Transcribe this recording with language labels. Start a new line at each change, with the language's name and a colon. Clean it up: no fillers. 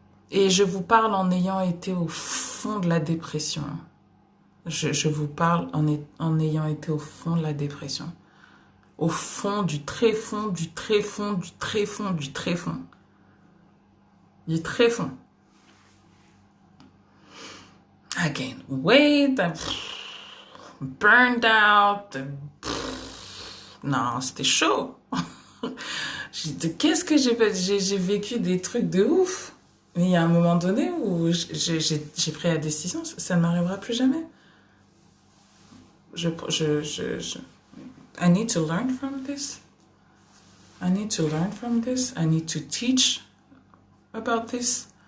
French: Et je vous parle en ayant été au fond de la dépression. Je vous parle en ayant été au fond de la dépression. Au fond du très fond, du très fond, du très fond, du très fond. Du très fond.
English: I gained weight, burned out.
French: Non, c'était chaud. Qu'est-ce que j'ai vécu des trucs de ouf. Mais il y a un moment donné où j'ai pris la décision, ça ne m'arrivera plus jamais.
English: I need to learn from this. I need to learn from this. I need to teach about this.